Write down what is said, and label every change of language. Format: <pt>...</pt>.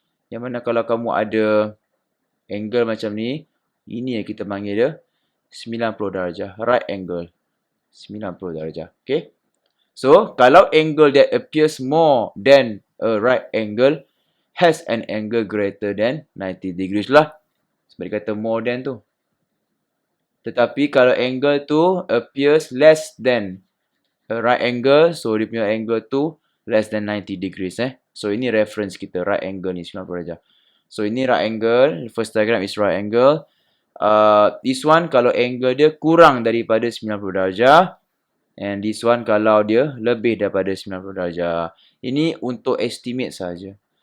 <ms>Yang mana kalau kamu ada angle macam ni, ini yang kita panggil dia 90 darjah. Right angle. 90 darjah. Okay.</ms> <en>So, kalau angle that appears more than a right angle has an angle greater than 90 degrees lah.</en> <ms>Sebab dia kata more than tu. Tetapi kalau angle tu</ms> <en>appears less than a right angle,</en> <ms>so dia punya angle tu less than 90 degrees. So, ini reference kita, right angle ni 90 darjah. So, ini right angle.</ms> <en>First diagram is right angle. This one</en> <ms>kalau angle dia kurang daripada 90 darjah.</ms> <en>And this one</en> <ms>kalau dia lebih daripada 90 darjah. Ini untuk estimate saja.</ms>